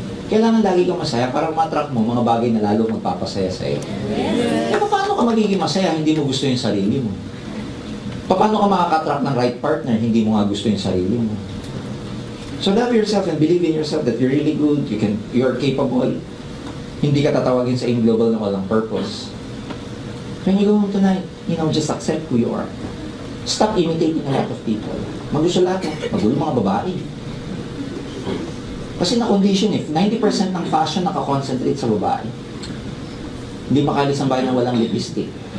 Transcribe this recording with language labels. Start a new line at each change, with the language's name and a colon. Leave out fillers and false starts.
Filipino: Kailangan lagi kang masaya para ma-attract mo mga bagay na lalo magpapasaya sa'yo. Paano ka magiging masaya hindi mo gusto yung sarili mo? Paano ka makaka-attract ng right partner hindi mo nga gusto yung sarili mo?
English: So love yourself and believe in yourself that you're really good, you're capable.
Filipino: Hindi ka tatawagin sa global na walang purpose.
English: When you go home tonight, just accept who you are. Stop imitating a lot of people.
Filipino: Magusto lahat, magulo mga babae. Kasi na-condition 90% ng fashion nakakonsentrate sa babae. Hindi makalis ang bahay na walang lipstick.